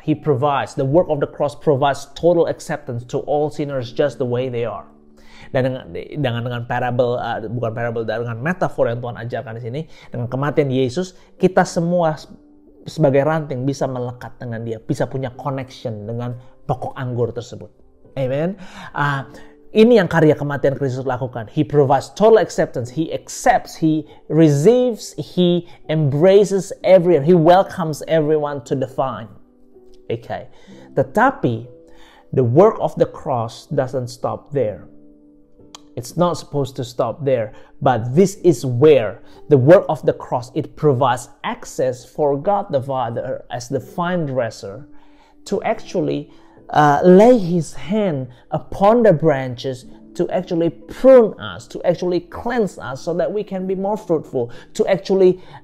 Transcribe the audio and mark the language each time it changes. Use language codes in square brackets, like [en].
[en] He provides, the work of the cross provides total acceptance to all sinners just the way they are. [id] Dan dengan parable, dengan metafor yang Tuhan ajarkan di sini, dengan kematian Yesus, kita semua sebagai ranting bisa melekat dengan dia, bisa punya connection dengan pokok anggur tersebut. Amen. Ini yang karya kematian Kristus lakukan. [en] He provides total acceptance. He accepts, he receives, he embraces everyone. He welcomes everyone to the vine. Okay. [id] Tetapi [en] the work of the cross doesn't stop there. It's not supposed to stop there, but this is where the work of the cross, it provides access for God the Father as the vine dresser to actually lay his hand upon the branches to actually prune us, to actually cleanse us so that we can be more fruitful, to actually